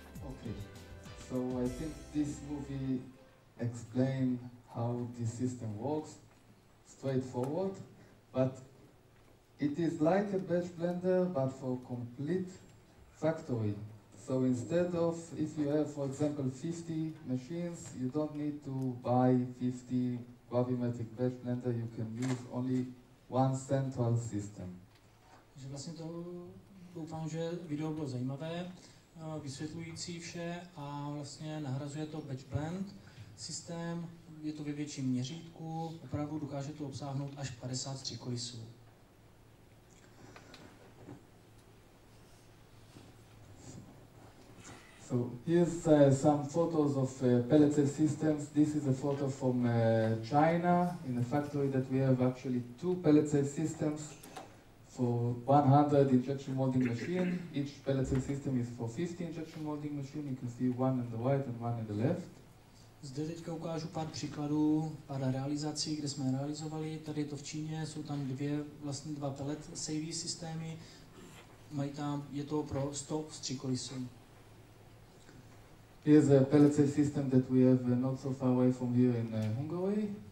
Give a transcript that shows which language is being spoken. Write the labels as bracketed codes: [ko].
[en] Okay, so I think this movie explains how this system works, straightforward, but it is like a batch blender, but for complete factory. So instead of, if you have, for example, 50 machines, you don't need to buy 50 gravimetric batch blender, you can use only one central system. [cs] Takže vlastně to doufám, že video bylo zajímavé, vysvětlující vše a vlastně nahrazuje to batch blend systém, je to ve větším měřítku, opravdu dokáže to obsáhnout až 53 kolisů. [en] So here's some photos of pellet safe systems. This is a photo from China in a factory that we have actually two pellet safe systems for 100 injection molding machine. Each pellet safe system is for 50 injection molding machine. You can see one on the right and one on the left. [cs] Zde teďka ukážu pár příkladů, pár realizací, kde jsme realizovali. Tady je to v Číně, jsou tam dva pellet safe systémy. Je to pro 100 stříkolisů. [en] Here's a pellet safe system that we have not so far away from here in Hungary.